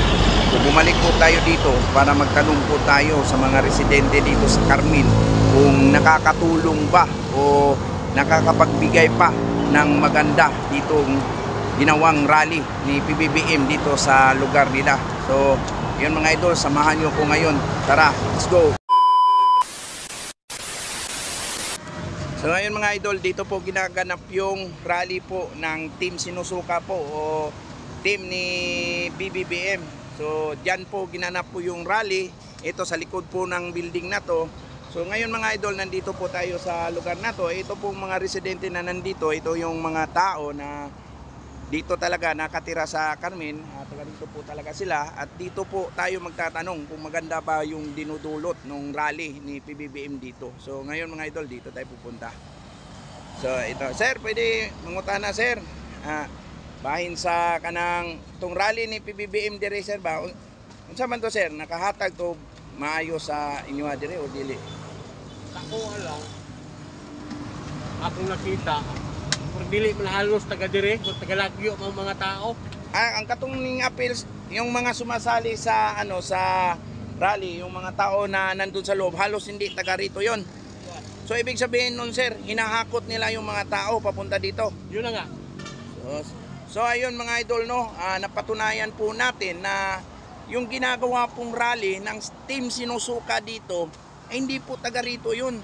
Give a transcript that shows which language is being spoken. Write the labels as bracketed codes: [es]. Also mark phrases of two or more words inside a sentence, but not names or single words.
[tl] So, bumalik po tayo dito para magtanong po tayo sa mga residente dito sa Carmen kung nakakatulong ba o nakakapagbigay pa ng maganda ditong ginawang rally ni PBBM dito sa lugar nila. So, yun mga idol, samahan nyo ko ngayon. Tara, [en] let's go! [tl] So ngayon mga idol, dito po ginaganap yung rally po ng Team Sinusuka po o team ni PBBM. So, dyan po ginanap po yung rally. Ito sa likod po ng building na to. So ngayon mga idol, nandito po tayo sa lugar na to. Ito po mga residente na nandito. Ito yung mga tao na dito talaga nakatira sa Carmen, taga dito po talaga sila, at dito po tayo magtatanong kung maganda ba yung dinudulot ng rally ni PBBM dito. So ngayon mga idol, dito tayo pupunta. So ito, sir, [ceb] pwede mangutana sir, bahin sa kanang tong rally ni PBBM dire sir ba? Unsa man to sir, nakahatag to maayo sa inyo dire o dili? Ako alam, akong nakita, dili man halos taga dire, taga Lagyo mga tao. Ang katong ning appeals, [tl] yung mga sumasali sa sa rally, yung mga tao na nandun sa loob, halos hindi taga rito yon. So ibig sabihin nun sir, hinahakot nila yung mga tao papunta dito. Yun na nga. So ayun mga idol no, napatunayan po natin na yung ginagawa pong rally ng Team Sinusuka dito ay hindi po taga rito yun.